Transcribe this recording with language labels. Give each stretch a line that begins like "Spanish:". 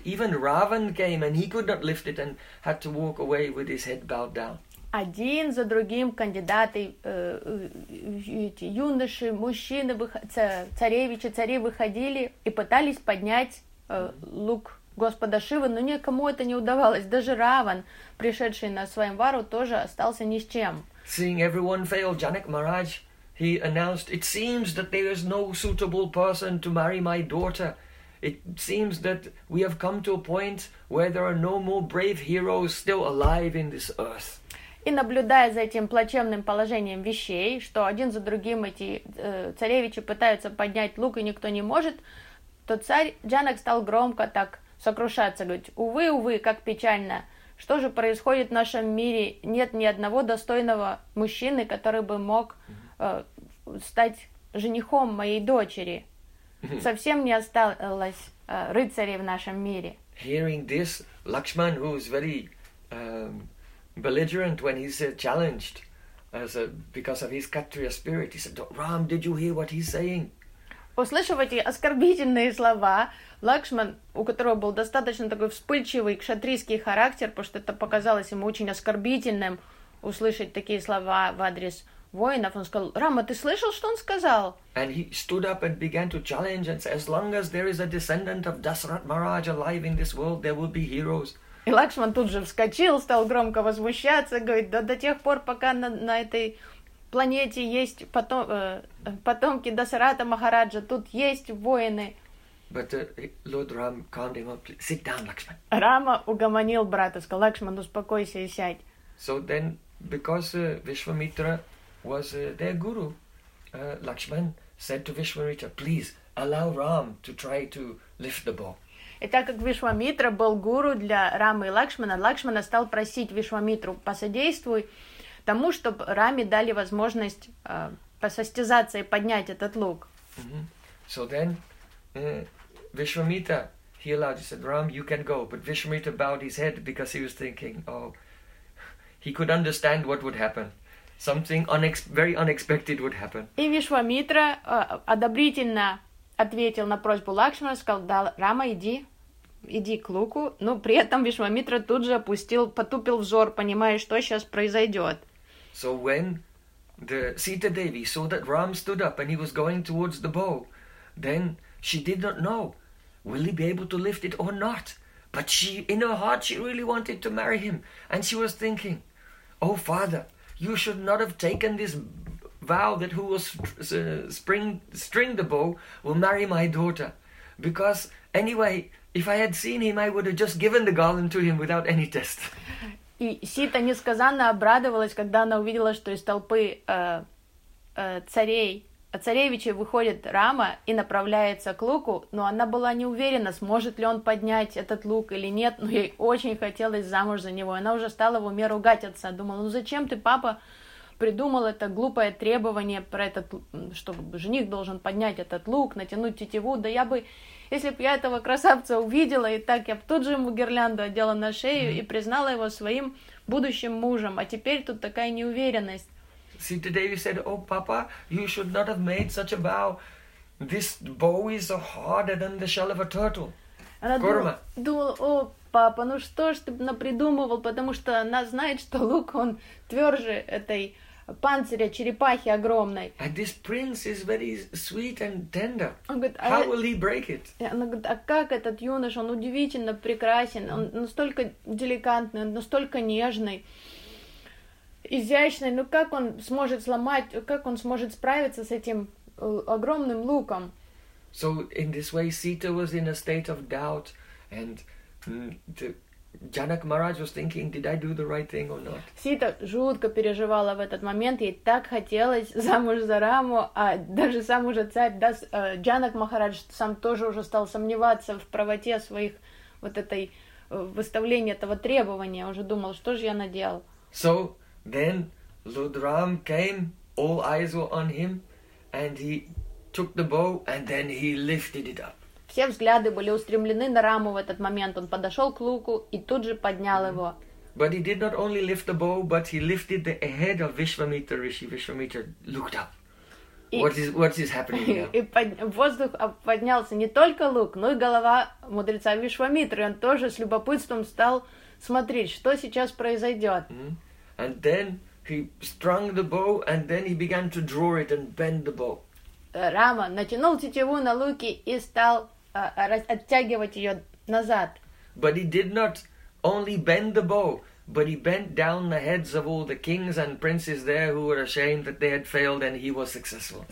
English: Even Ravan came and he could not lift it and had to walk away with his head bowed down.
Russian: Один за другим кандидаты, эти юноши, мужчины, царевичи, цари выходили и пытались поднять лук Господа Шивы, но никому это не удавалось. Даже Раван, пришедший на своем вару, тоже остался ни с чем.
English: Seeing everyone fail, Janak Maharaj, he announced, "It seems that there is no suitable person to marry my daughter. It seems that we have come to a point where there are no more brave heroes still alive in this earth."
Russian: И наблюдая за этим плачевным положением вещей, что один за другим эти царевичи пытаются поднять лук, и никто не может, то царь Джанак стал громко так сокрушаться, говорить, "Увы, увы, как печально. Что же происходит в нашем мире? Нет ни одного достойного мужчины, который бы мог стать женихом моей дочери. Совсем не осталось рыцарей в нашем мире."
English: Hearing this, Lakshman, who is very belligerent when he's challenged because of his Kshatriya spirit, he said, "Ram, did you hear what he's saying?"
Russian: Услышав эти оскорбительные слова, Лакшман, у которого был достаточно такой вспыльчивый кшатрийский характер, потому что это показалось ему очень оскорбительным услышать такие слова в адрес воинов, он сказал: "Рама, ты слышал, что он сказал?"
English: And he stood up and began to challenge and say, "As long as there is a descendant of Dasarath Maharaj alive in this world, there will be heroes."
Russian: И Лакшман тут же вскочил, стал громко возмущаться, говорит: "Да до тех пор, пока на этой планете есть потомки Дасаратха Махараджа, тут есть воины."
English: But Lord Ram calmed him up. "Sit down, Lakshman."
Russian: Рама угомонил брата, сказал: "Лакшман, успокойся и сядь."
English: So then, because Vishwamitra was their guru, Lakshman said to Vishwamitra, "Please allow Ram to try to lift the bow."
Russian: И так как Вишвамитра был гуру для Рамы и Лакшмана, Лакшмана стал просить Вишвамитру: "Посодействуй тому, чтобы Раме дали возможность посостязаться и поднять этот лук." Mm-hmm.
English: So then, Vishwamitra, he allowed, he said, "Ram, you can go." But Vishwamitra bowed his head because he was thinking, he could understand what would happen. Something very unexpected would happen.
Russian: И Вишвамитра одобрительно ответил на просьбу Лакшмана, сказал: "Да, Рама, иди, иди к Луку. Но при этом Вишвамитра тут же опустил, потупил взор, понимая, что сейчас произойдет.
English: So when the Sita Devi saw that Ram stood up and he was going towards the bow, then she did not know, will he be able to lift it or not? But she, in her heart, she really wanted to marry him. And she was thinking, oh father, you should not have taken this vow that who will string the bow will marry my daughter. Because anyway, if I had seen him, I would have just given the garland to him without any test.
Russian: И Сита несказанно обрадовалась, когда она увидела, что из толпы царевичей выходит Рама и направляется к луку, но она была не уверена, сможет ли он поднять этот лук или нет, но ей очень хотелось замуж за него. Она уже стала в уме ругать отца, думала, ну зачем ты, папа, придумал это глупое требование про этот, что жених должен поднять этот лук, натянуть тетиву, да я бы... Если бы я этого красавца увидела, и так я бы тут же ему гирлянду одела на шею и признала его своим будущим мужем. А теперь тут такая неуверенность.
English: Sita Devi said, oh, papa, you should not have made such a vow. This bow is harder than the shell of a turtle.
Russian: Она думала, о, папа, ну что ж ты напридумывал, потому что она знает, что лук, он тверже этой панциря черепахи огромной.
English: And this prince is very sweet and tender. How will he break it?
Russian: Она говорит, а как этот юноша, он удивительно прекрасен, он настолько деликатный, он настолько нежный, изящный, ну как он сможет сломать, как он сможет справиться с этим огромным луком?
English: So in this way Sita was in a state of doubt and the Janak Maharaj was thinking, did I do the right thing or not?
Russian: Сита жутко переживала в этот момент, ей так хотелось замуж за Раму, а даже сам уже царь, да, Джанак Махарадж сам тоже уже стал сомневаться в правоте своих, вот этой, выставления этого требования, уже думал, что же я наделал.
English: So, then, Lord Ram came, all eyes were on him, and he took the bow, and then he lifted it up.
Russian: Все взгляды были устремлены на Раму в этот момент. Он подошел к луку и тут же поднял его.
English: But he did not only lift the bow, but he lifted the head of Vishwamitra Rishi. Vishwamitra looked up. What is happening here?
Russian: И воздух поднялся не только лук, но и голова мудреца Вишвамитры. Он тоже с любопытством стал смотреть, что сейчас произойдет.
English: And then he strung the bow, and then he began to draw it and bend the bow.
Russian: Рама натянул тетиву на луки и стал оттягивать ее назад.
English: But he did not only bend the bow, but he bent down the heads of all the kings and princes there who were ashamed that they had failed and he was successful.